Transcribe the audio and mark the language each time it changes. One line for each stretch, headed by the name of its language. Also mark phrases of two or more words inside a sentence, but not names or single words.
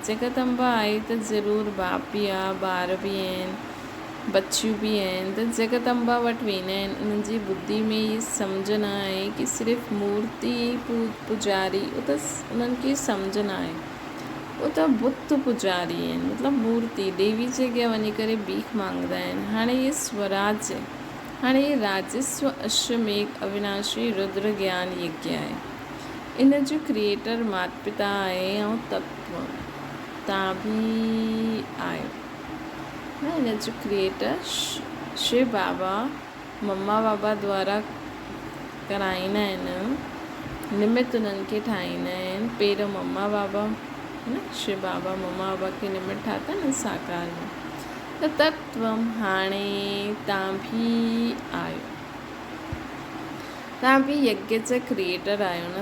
Sindhi: जगदम्बा आहे त ज़रूरु बाप बि आहे, ॿार बि आहिनि, बच्चियूं बि आहिनि, त जगदम्बा वटि वेंदा आहिनि। उन्हनि जी ॿुधी में इहा सम्झ न आहे कि सिर्फ़ु मूर्ति पुजारी, उहो त उन्हनि खे सम्झ न आहे, उहो त बुत पुजारी आहिनि, मतिलबु मूर्ति देवी जे अॻियां वञी करे भीख मांगंदा आहिनि। हाणे इहे स्वराज्य, हाणे इहे राजस्व अश्वमेघ अविनाशी रुद्र ज्ञान यज्ञ आहे। इन जो क्रिएटर माता पिता आहे ऐं तत्व तव्हां बि आहियो। हिन जो क्रिएटर शिव बाबा, मम्मा बाबा द्वारा कराईंदा आहिनि, निमित उन्हनि खे ठाहींदा आहिनि। पहिरियों मम्मा बाबा, शिव बाबा मम्मा बाबा खे निमित ठाता न साकार में, त तत्वम हाणे तव्हां बि आहियो। तव्हां बि यज्ञ जा क्रिएटर आहियो न।